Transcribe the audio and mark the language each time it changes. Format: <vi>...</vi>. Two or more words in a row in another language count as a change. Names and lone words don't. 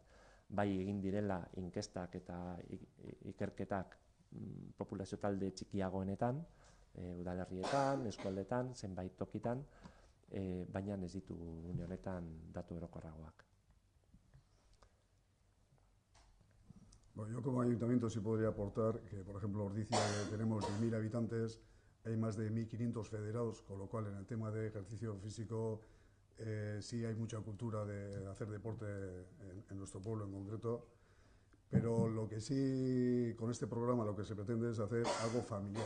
<eu>Bai egin direla inkestak eta ikerketak populazio talde txikiagoenetan, udalerrietan, eskualdetan, zenbait tokitan, baina ez ditugu une honetan datu orokorragoak.</eu> <es>Bueno, yo como ayuntamiento sí podría aportar que, por ejemplo, Ordizia tenemos 10.000 habitantes, hay más de 1.500 federados, con lo cual en el tema de ejercicio físico sí hay mucha cultura de hacer deporte en nuestro pueblo en concreto, pero lo que sí, con este programa lo que se pretende es hacer algo familiar.</es>